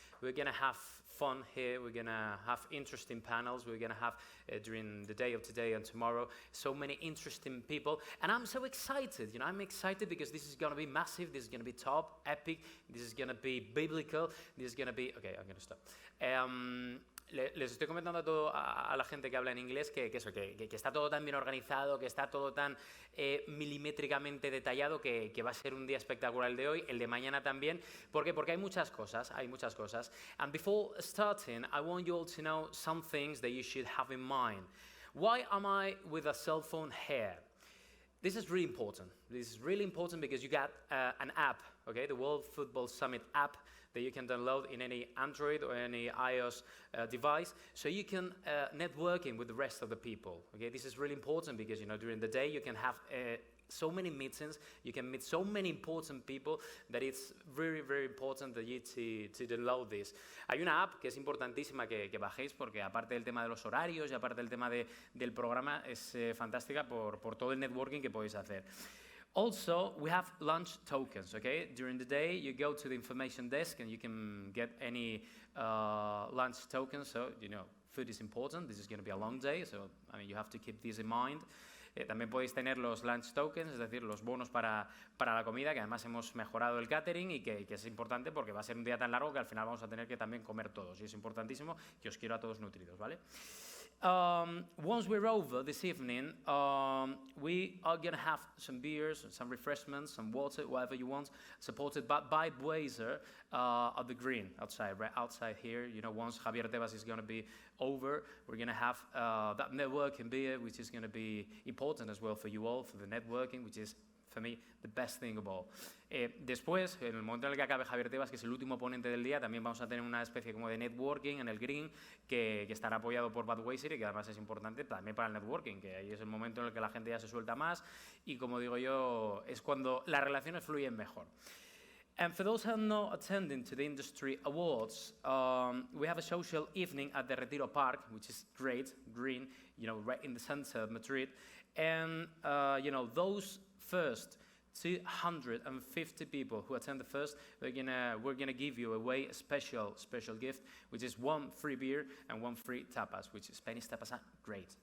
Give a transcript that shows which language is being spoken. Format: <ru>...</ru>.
<en>We're going to have fun here. We're going to have interesting panels. We're going to have, during the day of today and tomorrow, so many interesting people. And I'm so excited. You know, I'm excited because this is going to be massive. This is going to be top, epic. This is going to be biblical. This is going to be... Okay, I'm going to stop.</en> <es>Les estoy comentando a la gente que habla en inglés que está todo tan bien organizado, que está todo tan milimétricamente detallado que va a ser un día espectacular el de hoy, el de mañana también. ¿Por qué? Porque hay muchas cosas,</es> <en>And before starting, I want you all to know some things that you should have in mind. Why am I with a cell phone here? This is really important. This is really important because you got an app, okay, the World Football Summit app that you can download in any Android or any iOS device, so you can networking with the rest of the people. Okay, this is really important because during the day you can have so many meetings, you can meet so many important people that it's very, very important that you to download this.</en> <es>Hay una app que es importantísima que bajéis porque aparte del tema de los horarios y aparte del tema del programa es fantástica por todo el networking que podéis hacer.</es> <en>Also, we have lunch tokens, okay? During the day, you go to the information desk and you can get any lunch tokens. So, food is important. This is going to be a long day, so you have to keep this in mind.</en> <es>También podéis tener los lunch tokens, es decir, los bonos para la comida, que además hemos mejorado el catering y que es importante porque va a ser un día tan largo que al final vamos a tener que también comer todos. Y es importantísimo que os quiero a todos nutridos, ¿vale?</es> <en>Once we're over this evening, we are going to have some beers, some refreshments, some water, whatever you want, supported by Budweiser at the green outside, right outside here. Once Javier Tebas is going to be over, we're going to have that networking beer, which is going to be important as well for you all, for the networking, which is, for me, the best thing of all.</en> <es>Después, en el momento en el que acabe Javier Tebas, que es el último ponente del día, también vamos a tener una especie como de networking en el green que estará apoyado por Budweiser y que además es importante también para el networking, que ahí es el momento en el que la gente ya se suelta más y, como digo yo, es cuando las relaciones fluyen mejor.</es> <en>And for those who are not attending to the industry awards, we have a social evening at the Retiro Park, which is great, green, right in the center of Madrid. And, those first 250 people who attend the first, we're gonna give you away a special gift, which is 1 free beer and 1 free tapas, which Spanish tapas are great.</en>